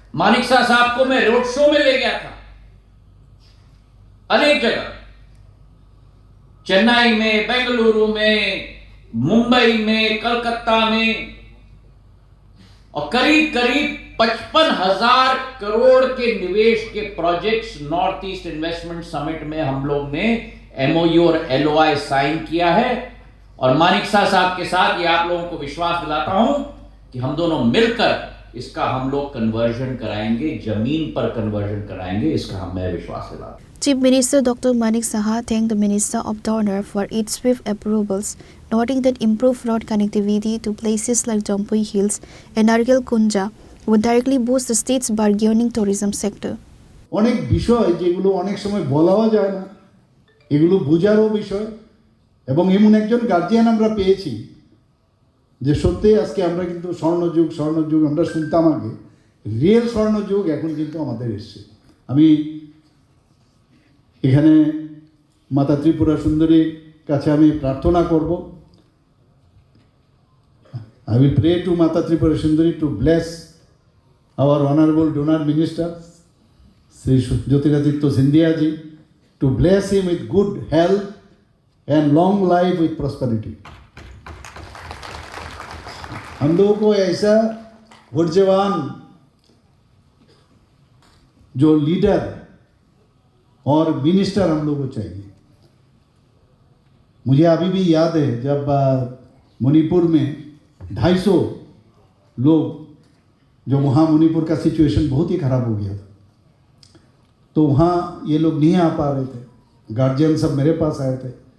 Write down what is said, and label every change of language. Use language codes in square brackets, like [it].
[hi] मानिक साहब को मैं रोड शो में ले गया था, अनेक जगह, चेन्नई में, बेंगलुरु में, मुंबई में, कलकत्ता में, और करीब करीब 55,000 करोड़ के निवेश के projects north east investment summit में हम लोग ने एमओयू और एलओआई साइन किया है। और मानिक साहब के साथ ये आप लोगों को विश्वास दिलाता हूं कि हम दोनों मिलकर इसका हम लोग कन्वर्जन कराएंगे, जमीन पर कन्वर्जन कराएंगे, इसका मैं विश्वास दिलाता हूं। [en] Chief Minister Dr. Manik Saha thanked the Minister of Donor for its swift approvals, noting that improved road connectivity to places like Jampui Hills and Nargel Kunja would directly boost the state's bargaining tourism sector. [bn] অনেক বিষয় যেগুলো অনেক সময় বলাও যায় না, এগুলো বোঝারও বিষয়, এবং এমন একজন গার্জিয়ান আমরা পেয়েছি যে সত্যি আজকে আমরা কিন্তু স্বর্ণযুগ আমরা শুনতাম আগে, রিয়েল স্বর্ণযুগ এখন কিন্তু আমাদের এসছে। আমি এখানে মাতা ত্রিপুরা সুন্দরীর কাছে আমি প্রার্থনা করব। [en] I will pray to Mata Tripura Sundari to bless our honorable donor minister Sri Jyotiraditya Scindia ji, to bless him with good health and long life with prosperity. [hi] हम लोगों को ऐसा ऊर्जावान जो लीडर और मिनिस्टर हम लोगों को चाहिए। मुझे अभी भी याद है जब मणिपुर में 250 लोग, जो वहाँ मणिपुर का सिचुएशन बहुत ही ख़राब हो गया था, तो वहाँ ये लोग नहीं आ पा रहे थे, गार्जियन सब मेरे पास आए थे।